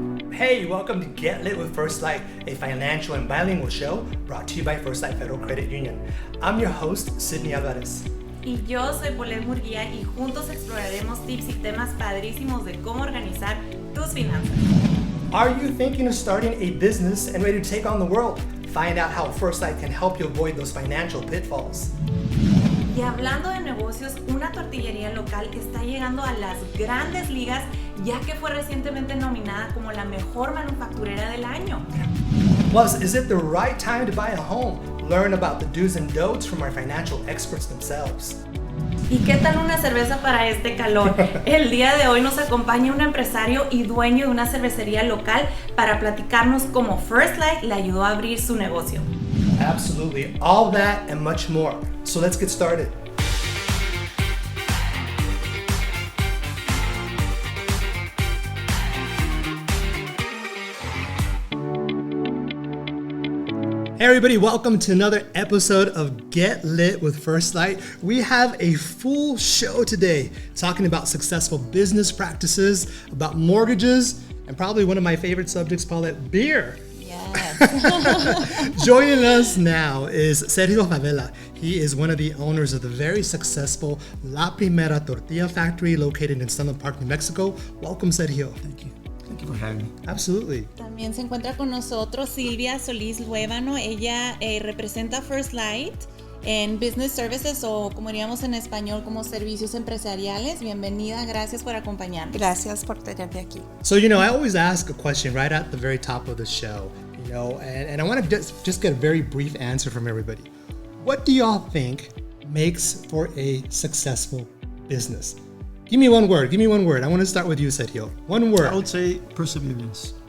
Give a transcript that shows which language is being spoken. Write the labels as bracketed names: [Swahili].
[English] Hey, welcome to Get Lit with FirstLight, a financial and bilingual show brought to you by FirstLight Federal Credit Union. I'm your host, Sydney Alvarez. [Spanish] Y yo soy Paulette Murguía y juntos exploraremos tips y temas padrísimos de cómo organizar tus finanzas. [English] Are you thinking of starting a business and ready to take on the world? Find out how FirstLight can help you avoid those financial pitfalls. [Spanish] Y hablando de negocios, una tortillería local está llegando a las grandes ligas ya que fue recientemente nominada como la mejor manufacturera del año. [English] Plus, is it the right time to buy a home? Learn about the do's and don'ts from our financial experts themselves. [Spanish] ¿Y qué tal una cerveza para este calor? El día de hoy nos acompaña un empresario y dueño de una cervecería local para platicarnos cómo FirstLight le ayudó a abrir su negocio. [English] Absolutely, all that and much more. So let's get started. Hey everybody, welcome to another episode of Get Lit with FirstLight. We have a full show today talking about successful business practices, about mortgages, and probably one of my favorite subjects, Paulette, beer. Yes. Joining us now is Sergio Favela. He is one of the owners of the very successful La Primera Tortilla Factory located in Sunland Park, New Mexico. Welcome, Sergio. Thank you. Thank you for having me. Absolutely. [Spanish] También se encuentra con nosotros Silvia Solís Luébano. Ella representa FirstLight en Business Services o como diríamos en español como servicios empresariales. Bienvenida, gracias por acompañarnos. Gracias por tenerme aquí. [English] So, I always ask a question right at the very top of the show, and I want to just get a very brief answer from everybody. What do y'all think makes for a successful business? Give me one word. I want to start with you, Sergio. One word. I would say perseverance.